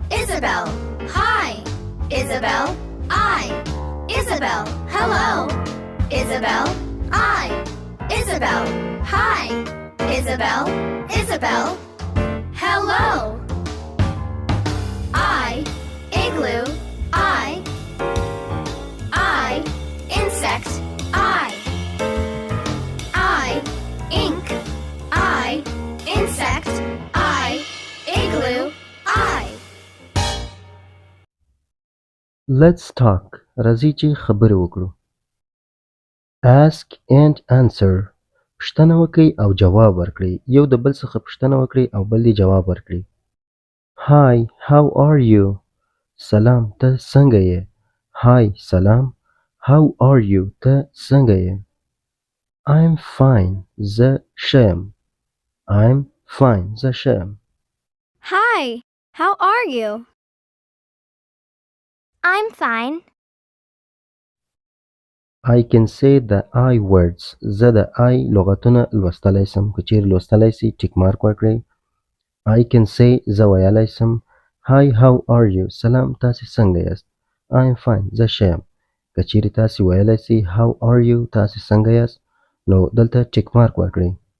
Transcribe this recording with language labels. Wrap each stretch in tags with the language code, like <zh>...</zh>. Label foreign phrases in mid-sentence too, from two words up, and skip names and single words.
<en>Isabel. Hi. Isabel. I. Isabel. Hello. Isabel. I. Isabel. Hi. Isabel. Isabel. Hello. I. Igloo. I. Insect. I. Ink. I. Insect. I. Igloo. I. Let's talk.</en> <ps>راځئ چې خبرې وکړو.</ps> <en>Ask and answer.</en> <ps>پوښتنه وکړئ او جواب ورکړئ. یو د بل څخه پوښتنه وکړئ او بل دې جواب ورکړي.</ps> <en>Hi, how are you?</en> <ps>سلام، ته څنګه یې؟</ps> <en>Hi, سلام. How are you?</en> <ps>ته څنګه یې؟</ps> <en>I'm fine.</en> <ps>زه ښه یم.</ps> <en>I'm fine.</en> <ps>زه ښه یم.</ps> <en>Hi, how are you? I'm fine. I can say the I words.</en> <ps>زه د I لغاتونه لوستلی سم. که چیرې لوستلی سي</ps> <en>tick mark</en> <ps>ورکړئ.</ps> <en>I can say</en> <ps>زه ویلی سم.</ps> <en>Hi, how are you?</en> <ps>سلام، تاسې څنګه یاست؟</ps> <en>I'm fine.</en> <ps>زه ښه یم. که چیرې تاسې ویلی سي</ps> <en>How are you?</en> <ps>تاسې څنګه یاست؟ نو دلته</ps> <en>tick mark</en> <ps>ورکړئ.</ps>